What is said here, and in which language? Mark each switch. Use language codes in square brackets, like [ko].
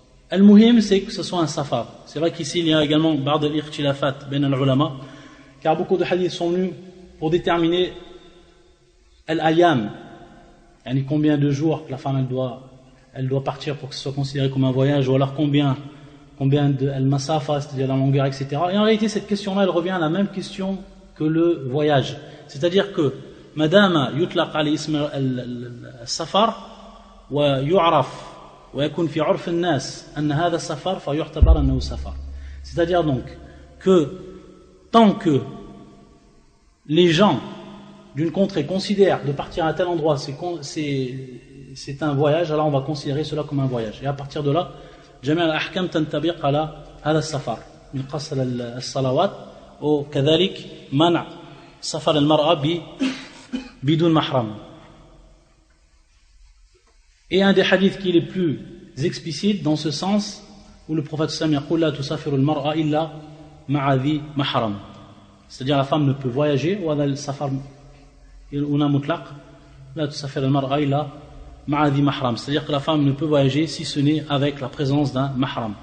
[fr] Al-Muhim, c'est que ce soit un safar. C'est vrai qu'ici, il y a également [ar] ba'd al-ikhtilafat ben al-ulama, [fr] car beaucoup de hadiths sont venus pour déterminer al-ayam, yani combien de jours que la femme elle doit partir pour que ce soit considéré comme un voyage, ou alors combien de al-masafa, c'est-à-dire la longueur, etc. Et en réalité, cette question-là, elle revient à la même question que le voyage. C'est-à-dire que [ar] madame yutlaq al ism al-safar wa yu'raf ويكون في عرف الناس أن هذا السفر فيعتبر أنه سفر. [fr] C'est-à-dire donc que tant que les gens d'une contrée considèrent de partir à tel endroit c'est un voyage, alors on va considérer cela comme un voyage. Et à partir de là, [ar] جميع الأحكام تنطبق على هذا السفر من قصر الصلوات وكذلك منع سفر المرأة بدون محرم. [fr] Et un des hadiths qui est les plus explicites dans ce sens, où le prophète sallallahu alayhi wa sallam dit « La mar'a illa ma'adhi mahram » c'est-à-dire la femme ne peut voyager, ou al safar una mutlaq, [ar] la tusafir al mar'a illa ma'adhi mahram, [fr] c'est-à-dire que la femme ne peut voyager si ce n'est avec la présence d'un mahram.